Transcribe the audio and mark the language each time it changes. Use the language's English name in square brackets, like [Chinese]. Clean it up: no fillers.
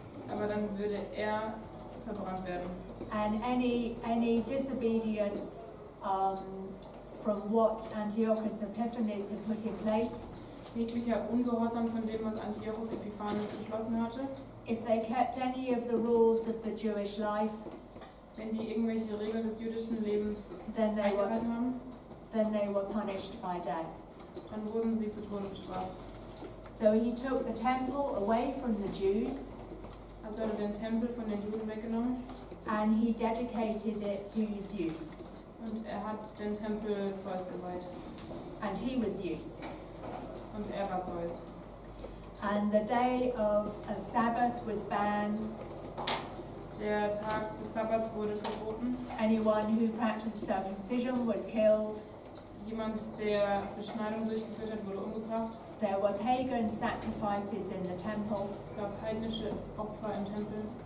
[German] aber dann würde er verbrannt werden. [English] And any disobedience from what Antiochus Epiphanes had put in place, [German] Jeglicher Ungehorsam von dem, was Antiochus Epiphanes beschlossen hatte, [English] if they kept any of the rules of the Jewish life, [German] wenn die irgendwelche Regeln des jüdischen Lebens [English] then [German] eingehalten haben, [English] they were punished by death. [German] dann wurden sie zu Tode bestraft. [English] So he took the temple away from the Jews [German] Also hat er den Tempel von den Juden weggenommen [English] and he dedicated it to Zeus. [German] und er hat den Tempel Zeus geweiht. [English] And he was Zeus. [German] Und er war Zeus. [English] And the day of Sabbath was banned. [German] Der Tag des Sabbats wurde verboten. [English] Anyone who practiced circumcision was killed. [German] Jemand, der Beschneidung durchgeführt hat, wurde umgebracht. [English] There were pagan sacrifices in the temple. [German] Es gab heidnische Opfer im Tempel.